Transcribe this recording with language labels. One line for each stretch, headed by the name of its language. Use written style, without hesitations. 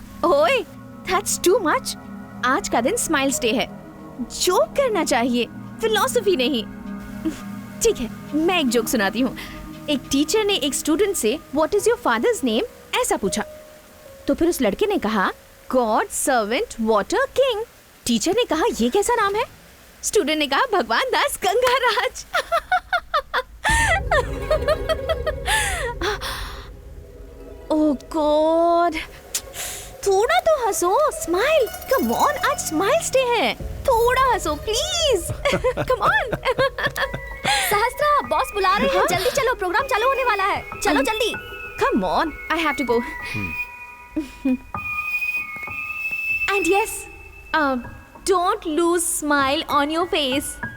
English: ओए, that's too much.
Hindi: आज का दिन स्माइल्स डे है। जोक करना चाहिए, फिलोसफी नहीं। ठीक है, मैं एक जोक सुनाती हूँ। एक टीचर ने एक स्टूडेंट से
English: what is your father's name
Hindi: ऐसा पूछा। तो फिर उस लड़के ने कहा
English: God servant water king.
Hindi: Teacher ने कहा ये कैसा नाम है? स्टूडेंट ने कहा भगवान दास गंगाराज।
English: oh God,
Hindi: थोड़ा तो हंसो,
English: smile, come on, आज smiles day है,
Hindi: थोड़ा हंसो
English: Please, come on.
Hindi: सहस्त्रा, बॉस बुला रहे हैं, जल्दी चलो, प्रोग्राम चालू होने वाला है, चलो जल्दी।
English: Come on, I have to go. And yes, don't lose smile on your face.